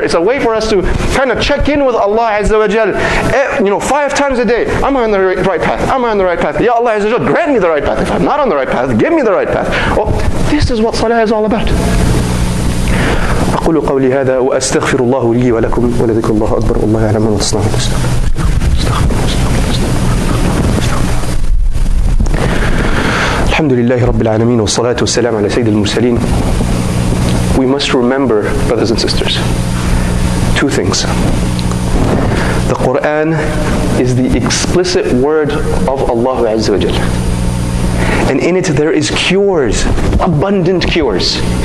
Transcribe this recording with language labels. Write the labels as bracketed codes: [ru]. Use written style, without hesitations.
[en] It's a way for us to kind of check in with Allah Azza wa Jal. 5 times a day. Am I on the right path? Am I on the right path? Ya Allah Azza wa Jal, grant me the right path. If I'm not on the right path, give me the right path. Oh, this is what salah is all about. [ar] أقول قولي هذا وأستغفر الله لي ولكم ولذكر الله أكبر والله يعلم ما تصنعون. الحمد لله رب العالمين والصلاة والسلام على سيد المرسلين. [en] We must remember, brothers and sisters, 2 things. The Quran is the explicit word of Allah Azza wa Jal. And in it there is cures, abundant cures.